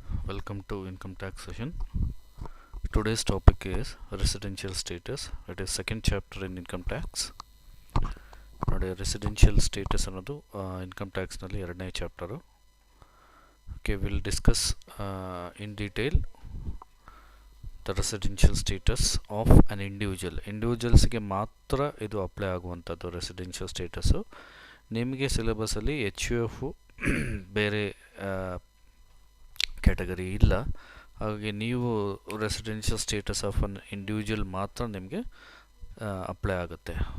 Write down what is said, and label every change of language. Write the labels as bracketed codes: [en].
[en] Welcome to income tax session. Today's topic is residential status. It is second chapter in income tax. [kn] ನೋಡಿ residential status ಅನ್ನೋದು income tax ನಲ್ಲಿ ಎರಡನೇ chapter. [en] Okay, we'll discuss in detail the residential status of an individual. [kn] Individuals ಗೆ ಮಾತ್ರ ಇದು apply ಆಗುವಂತದ್ದು residential status. ನಿಮಗೆ syllabus ಅಲ್ಲಿ HUF ಬೇರೆ ಕ್ಯಾಟಗರಿ ಇಲ್ಲ, ಹಾಗಾಗಿ ನೀವು residential status of an individual ಮಾತ್ರ ನಿಮಗೆ ಅಪ್ಲೈ ಆಗುತ್ತೆ.